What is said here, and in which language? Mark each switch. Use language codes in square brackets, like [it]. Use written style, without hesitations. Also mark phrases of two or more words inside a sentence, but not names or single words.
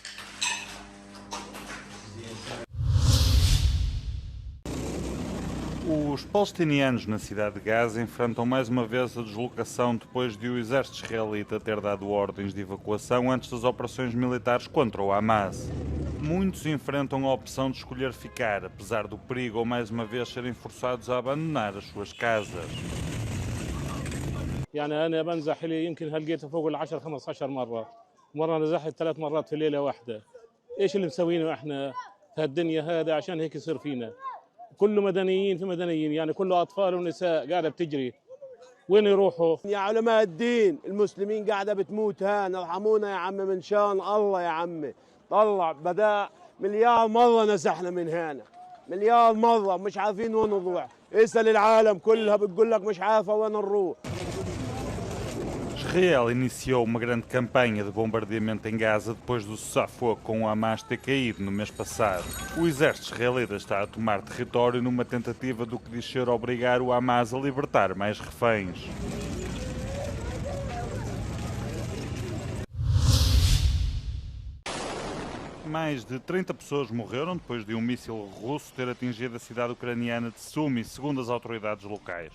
[pt] Os palestinianos na cidade de Gaza enfrentam mais uma vez a deslocação depois de o exército israelita ter dado ordens de evacuação antes das operações militares contra o Hamas. Muitos enfrentam a opção de escolher ficar, apesar do perigo ou mais uma vez serem forçados a abandonar as suas casas. [ar] يعني أنا بنزح لي يمكن هلقيته فوق ال10 15 مرة، مرة نزحت 3 مرات في ليلة واحدة. إيش اللي مسوينه إحنا في هالدنيا هذا عشان هيك يصير فينا؟ كله مدنيين في مدنيين، يعني كله أطفال ونساء قاعدة بتجري. وين يروحوا؟ يا علماء الدين المسلمين قاعدة بتموت هان، ارحمونا يا عم من شان الله يا عمي. طلع بدأ مليار مرة نزحنا من هنا، مليار مرة مش عارفين وين نروح. اسأل العالم كلها بتقول لك مش عارفة وين نروح. [pt] Israel iniciou uma grande campanha de bombardeamento em Gaza depois do cessar-fogo com o Hamas ter caído no mês passado. O exército israelita está a tomar território numa tentativa do que diz ser obrigar o Hamas a libertar mais reféns. Mais de 30 pessoas morreram depois de um míssil russo ter atingido a cidade ucraniana de Sumy, segundo as autoridades locais.